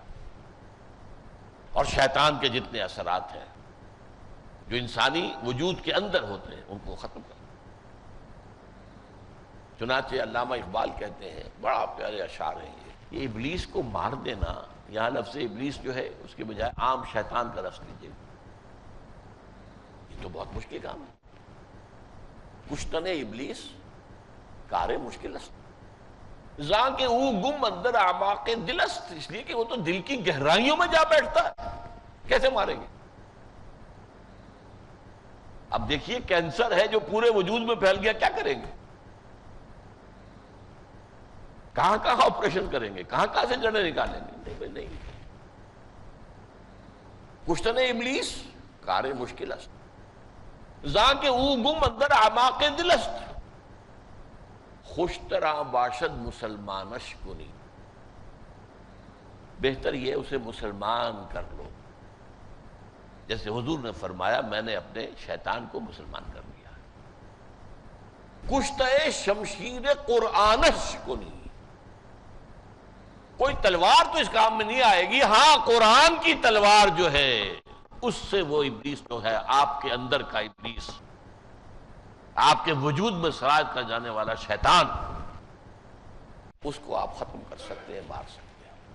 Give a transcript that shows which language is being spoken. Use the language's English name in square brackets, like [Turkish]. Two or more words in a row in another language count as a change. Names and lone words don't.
[Urdu] اور شیطان کے جتنے اثرات ہیں جو انسانی وجود کے اندر ہوتے ہیں ان کو ختم کر. چنانچہ علامہ اقبال کہتے ہیں، بڑا پیارے اشعار ہیں یہ ابلیس کو مار دینا. یہاں لفظ ابلیس جو ہے اس کے بجائے عام شیطان کا لفظ لیجیے. یہ تو بہت مشکل کام ہے. [Persian] کشتن ابلیس کار مشکل است زاں کے او گم اندر اعماق دل است. [Urdu] اس لیے کہ وہ تو دل کی گہرائیوں میں جا بیٹھتا ہے. کیسے ماریں گے؟ اب دیکھیے کینسر ہے جو پورے وجود میں پھیل گیا، کیا کریں گے؟ کہاں کہاں آپریشن کریں گے؟ کہاں کہاں سے جڑیں نکالیں گے؟ نہیں نہیں. [Persian] کشتن ابلیس کار مشکل است زاں کے او گم اندر اعماق دل است. خوشترا باشد مسلمانش کنی. [Urdu] بہتر یہ اسے مسلمان کر لو. جیسے حضور نے فرمایا میں نے اپنے شیطان کو مسلمان کر لیا. [Persian] کشتہ شمشیر قرآنش کنی. [Urdu] کوئی تلوار تو اس کام میں نہیں آئے گی. ہاں، قرآن کی تلوار جو ہے اس سے وہ ابلیس جو ہے آپ کے اندر کا ابلیس، آپ کے وجود میں سرایت کر جانے والا شیطان، اس کو آپ ختم کر سکتے ہیں، مار سکتے ہیں.